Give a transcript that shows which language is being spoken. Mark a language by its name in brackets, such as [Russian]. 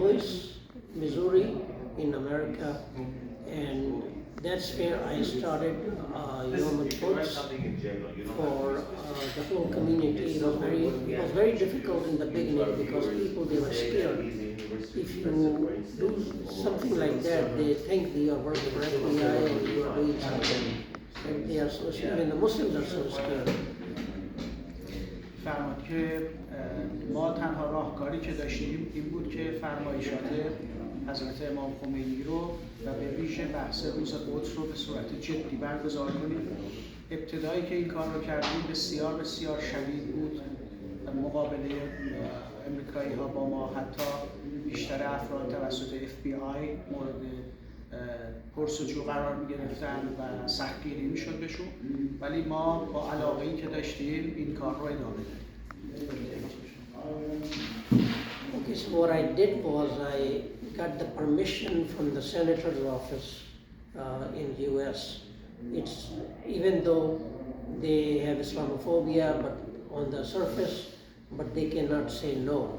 [English] Louis, Missouri, in America, and that's where I started Yom al-Quds for the whole community. It was very difficult in the beginning because people, they were scared. If you do something like that, they think that you are working for FBI and you are doing something. And they are so scared, and the Muslims are so scared. [Persian] فرمان که ما تنها راهکاری که داشتیم این بود که فرمایشات حضرت امام خمینی رو و به ویژه بحث روز قدس رو به صورت جدی برگزار کنیم. ابتدایی که این کار رو کردیم بسیار بسیار شدید بود. مقابله امریکایی ها با ما، حتی بیشتر افراد توسط FBI مورد پرسجو قرار می گرفتن و سختگیری می شد بهشون، ولی ما با علاقه‌ای که داشتیم این کار رو ادامه دادیم. [English] Okay, so what I did was I got the permission from the senator's office in US. It's even though they have Islamophobia, but on the surface, but they cannot say no.